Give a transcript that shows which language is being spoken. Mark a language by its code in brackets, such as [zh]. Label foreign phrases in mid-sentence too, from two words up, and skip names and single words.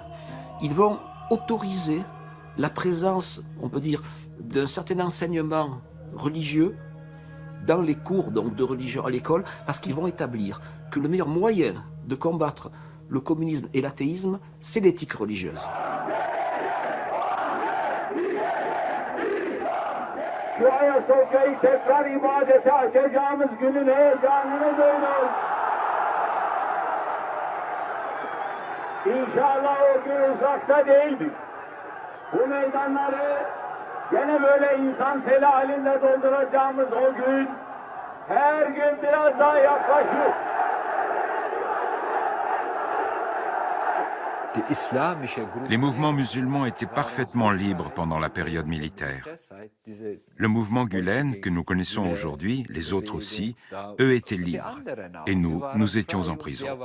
[fr] Ils vont autoriser la présence, on peut dire, d'un certain enseignement religieux dans les cours donc, de religion à l'école, parce qu'ils vont établir que le meilleur moyen de combattre le communisme et l'athéisme, c'est l'éthique religieuse. [tr] İnşallah o gün uzakta değildir. Bu meydanları gene böyle insan seli halinde dolduracağımız o gün her gün biraz daha yaklaşıyor. [fr] Les mouvements musulmans étaient parfaitement libres pendant la période militaire. Le mouvement Gülen, que nous connaissons aujourd'hui, les autres aussi, eux étaient libres. Et nous étions en prison.